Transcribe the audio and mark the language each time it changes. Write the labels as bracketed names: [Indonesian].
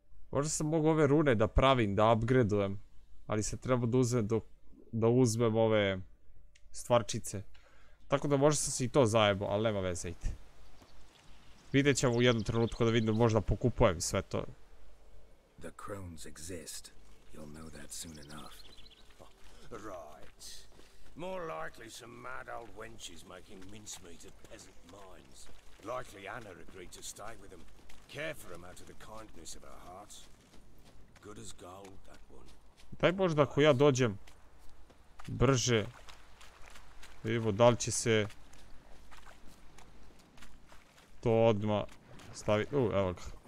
[Croatian] Možda sam mogu ove rune da pravim, da upgradujem. Ali se treba da uzmem ove stvarčice. Tako da možda sam se i to zajebao, ali nema veze, ide. Vidjet ćemo u jednom trenutku da vidim, možda pokupujem sve to. [English] The crones exist. You'll know that soon enough. Right. More likely some mad old wenches making mincemeat at peasant mines. Likely Anna agreed to stay with them. Care for them out of the kindness of her heart. Good as gold, that one. [Croatian] Daj možda ako ja dođem brže. Vidimo da li će se to odmah staviti. Evo ga.